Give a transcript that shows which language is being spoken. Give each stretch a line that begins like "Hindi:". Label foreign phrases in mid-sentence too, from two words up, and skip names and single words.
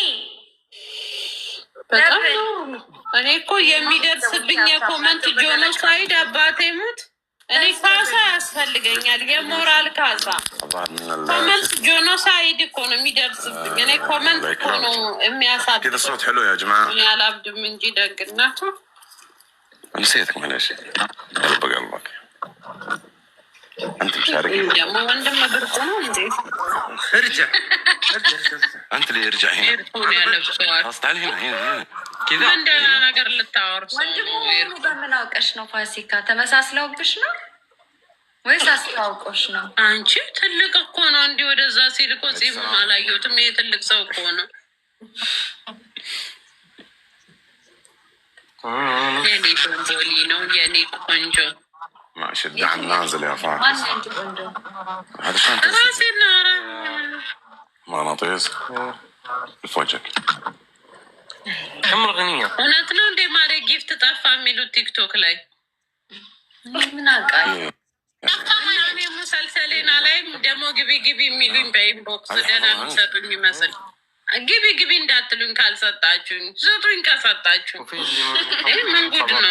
Amharic: በጣም እኔ እኮ የሚደርስብኝ የኮመንት ጆኖሳይድ አባቴ ሙት። እኔ ካሳ ያስፈልገኛል፣ የሞራል ካሳ።
English: comment genocide
Amharic: እኮ ነው የሚደርስብኝ። እኔ ኮመንት እኮ ነው የሚያሳድ ያላብድም እንጂ ደግነቱ
Arabic: نسيتك معلش قلب قلبك انت مشارك
Amharic: ደግሞ ወንድም ብርቁ ነው እንዴ?
Arabic: ارجع انت اللي ارجع هنا خلاص تعال هنا كذا
Amharic: እንደና ነገር ልታወርስ ወንድሙ በምን አውቀሽ ነው? ፋሲካ ተመሳስለውብሽ ነው ወይስ አስተዋውቆሽ ነው? አንቺ ትልቅ እኮ ነው። እንዲህ ወደዛ ሲል እኮ ጺሙን አላየሁትም። ይሄ ትልቅ ሰው እኮ ነው። የኔ ቆንጆ ነው። የኔ ቆንጆ
Arabic: ماشي الدعم نازل يا فاطمة. هذا شلون راسنا مغناطيس الفوجك كم الغنية
Amharic: እውነት ነው እንዴ? ማሬ ጊፍት ጠፋ የሚሉት ቲክቶክ ላይ ምን አውቃል? እኔ ሙሰልሰሌና ላይም ደግሞ ግቢ ግቢ የሚሉኝ በኢንቦክስ ደህና የሚሰጡኝ ይመስል ግቢ ግቢ እንዳትሉኝ ካልሰጣችሁኝ፣ ስጡኝ ከሰጣችሁ። ይህ ምን ጉድ ነው?